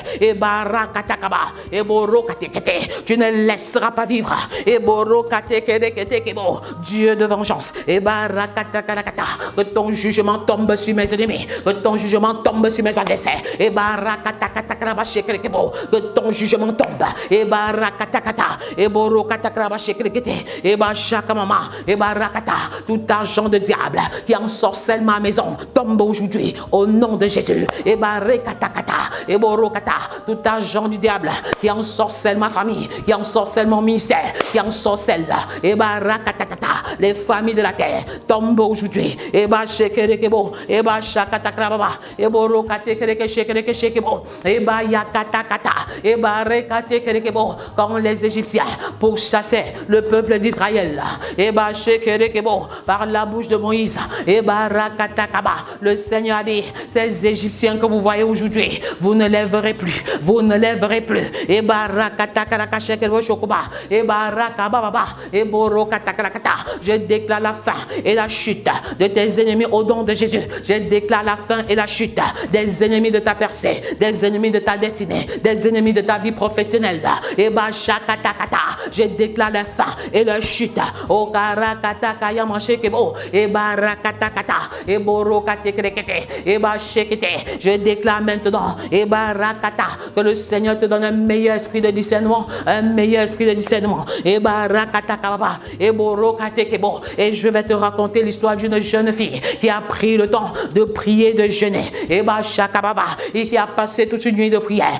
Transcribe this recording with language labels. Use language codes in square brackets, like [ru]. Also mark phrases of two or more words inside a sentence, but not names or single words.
[fr] Et barakatakaba, et borokatekete, tu ne laisseras pas vivre. Et borokatekereketebo, Dieu de vengeance. Et barakatakarakata, que ton jugement tombe sur mes ennemis, que ton jugement tombe sur mes adversaires. Et barakatakatakarabachekerekebo, que ton jugement tombe. Et barakatakata, et borokatakarakete, et bashakamama, et barakata, tout argent de diable qui ensorcelle ma maison tombe aujourd'hui au nom de Jésus. Et barakatakata, et borokata, tout argent du diable qui ensorcelle ma famille, qui ensorcelle mon ministère, qui ensorcelle, et barakatakata, les familles de la terre tombent aujourd'hui. Et bashekerekebo, et bashakatakrababa, et borokatekerekeshekebo, et bayakatakata, et barekatekerekebo, quand les Égyptiens pourchassaient le peuple d'Israël, et bashekerekebo, par la bouche de Moïse, et barakatakaba, le Seigneur a dit, ces Égyptiens que vous voyez aujourd'hui, vous ne les verrez plus, vous ne les verrez plus. Et barakatakarakashekebo shokuba, et barakababa, et borokatakarakata, je déclare la fin et la chute de tes ennemis au nom de Jésus. Je déclare la fin et la chute des ennemis de ta percée, des ennemis de ta destinée, des ennemis de ta vie professionnelle. Et bashakatakata, je déclare la fin et la chute. O karakatakayamashekebo, et barakatakata, et borokatekrekete, et bashekete. Je déclare maintenant, et barakata, que le Seigneur te donne un meilleur esprit de discernement, un meilleur esprit de discernement. Et barakatakababa, et borokatekebo. Et je vais te raconter l'histoire d'une jeune fille qui a pris le temps de prier, de jeûner. Et bashakababa, et qui a passé toute une nuit de prière.